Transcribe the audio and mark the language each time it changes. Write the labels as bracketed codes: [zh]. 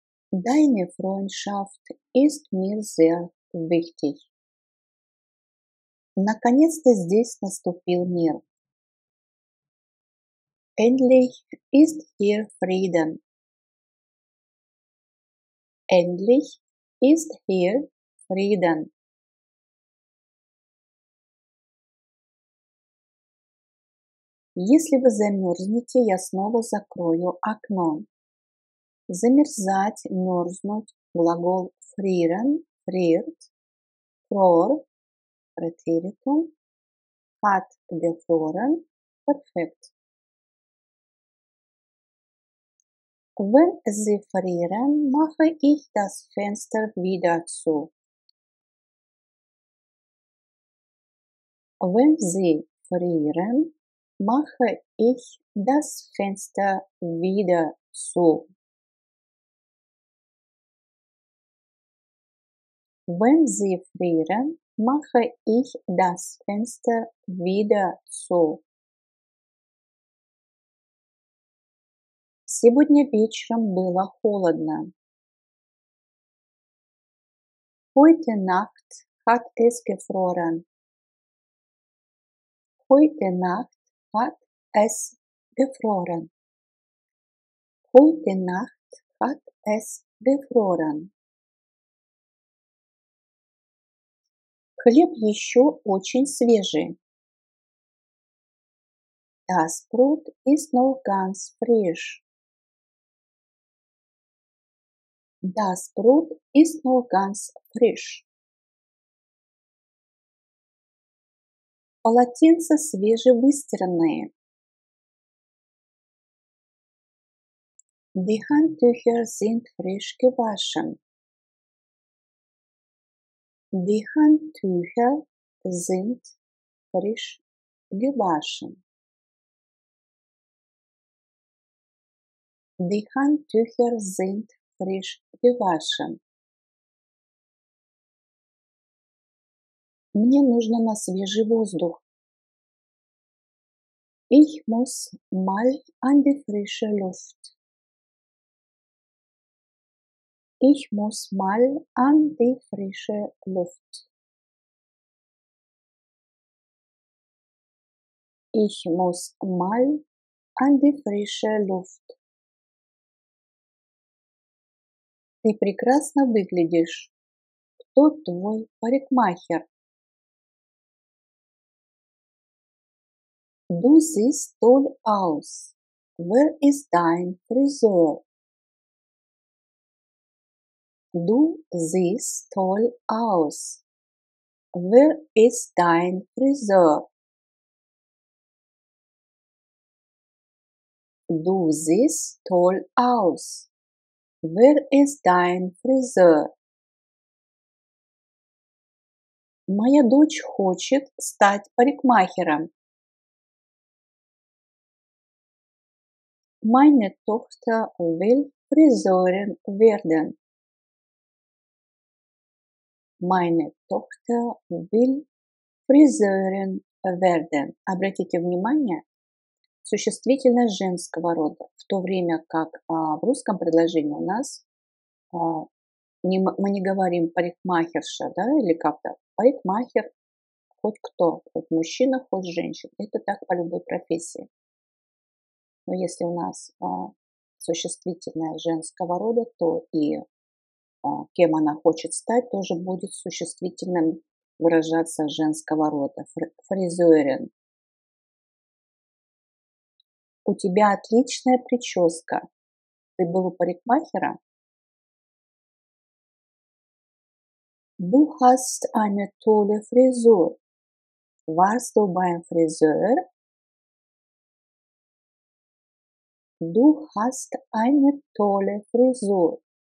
[de] Deine Freundschaft ist mir sehr wichtig. [ru] Наконец-то здесь наступил мир. [de] Endlich ist hier Frieden. Endlich ist hier Frieden. [ru] Если вы замерзнете, я снова закрою окно. Замерзать, мерзнуть, глагол [de] frieren, friert, fror, Präteritum, hat gefroren, perfekt. Wenn Sie frieren, mache ich das Fenster wieder zu. Wenn Sie frieren, mache ich das Fenster wieder zu. Wenn Sie frieren, mache ich das Fenster wieder zu. [ru] Сегодня вечером было холодно. [de] Heute Nacht hat es gefroren. Heute Nacht hat es gefroren. Heute Nacht hat es gefroren. [ru] Хлеб еще очень свежий. [de] Das Brot ist noch ganz frisch. Das Brot ist noch ganz frisch. [ru] Полотенца свежевыстиранные. [de] Die Handtücher sind frisch gewaschen. Die Handtücher sind frisch gewaschen. Die Handtücher sind frisch gewaschen. [ru] Мне нужно на свежий воздух. [de] Ich muss mal an die frische Luft. Ich muss mal an die frische Luft. Ich muss mal an die frische Luft. [ru] Ты прекрасно выглядишь. Кто твой парикмахер? [de] Du siehst toll aus. Wer ist dein Friseur? Du siehst toll aus. Wer ist dein Friseur? Du siehst toll aus. Wer ist dein Friseur? [ru] Моя дочь хочет стать парикмахером. [de] Meine Tochter will Friseurin werden. Meine Tochter will Friseurin werden. [ru] Обратите внимание, существительное женского рода, в то время как в русском предложении у нас мы не говорим парикмахерша, да, или как-то парикмахер, хоть кто, хоть мужчина, хоть женщина. Это так по любой профессии. Но если у нас существительное женского рода, то и кем она хочет стать, тоже будет существительным выражаться женского рода. Фризерин. У тебя отличная прическа. Ты был у парикмахера? [de] Du hast eine tolle Frisur. Warst du beim Friseur? Du hast eine tolle Frisur.